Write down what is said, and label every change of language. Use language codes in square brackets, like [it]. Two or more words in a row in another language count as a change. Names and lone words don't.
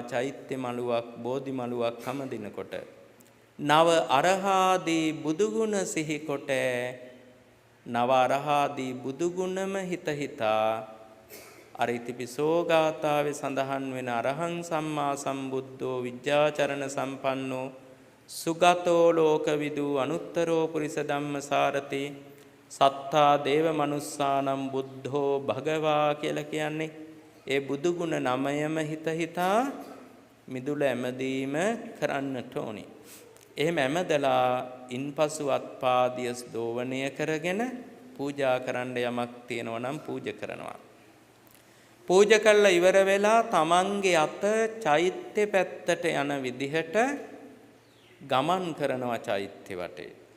[si] චෛත්‍ය මළුවක් බෝධි මළුවක් හැමදිනකොට නව අරහාදී බුදුගුණ සිහි කොට නව අරහාදී බුදුගුණම හිත හිතා අර ඉතිපිසෝ ගාථාවේ සඳහන් වෙන [pi] අරහං සම්මා සම්බුද්ධෝ විද්‍යාචරණ සම්පන්නෝ සුගතෝ ලෝකවිදු අනුත්තරෝ පුරිස ධම්මසාරති සත්තා දේව මනුස්සානම් බුද්ධෝ භගවා [si] කියලා කියන්නේ ඒ බුදුගුණ නමයම හිත හිතා මිදුල ඇමදීම කරන්නට ඕනි. එහෙම ඇමදලා ඉන්පසු අත්පාදිය දෝවණය කරගෙන පූජා කරන්න යමක් තියෙනවා නම් පූජා කරනවා. පූජා කළා ඉවර වෙලා තමන්ගේ අත චෛත්‍ය පැත්තට යන විදිහට ගමන් කරනවා චෛත්‍ය වටේ.